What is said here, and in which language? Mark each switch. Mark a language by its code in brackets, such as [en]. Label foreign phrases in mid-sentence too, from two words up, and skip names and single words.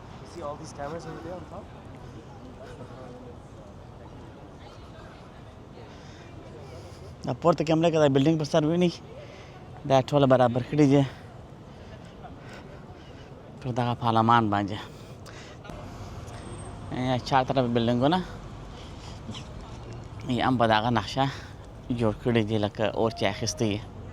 [en] See all these cameras over there on top? [ps] دا پورته کیمره کې د بلډینګ په سر ویني دا ټوله برابر کړي دي پر دغه پارلمان باندې چار طرف بلډینګونه یې هم په دغه نقشه جوړ کړي دي لکه اور چې اخیستی یې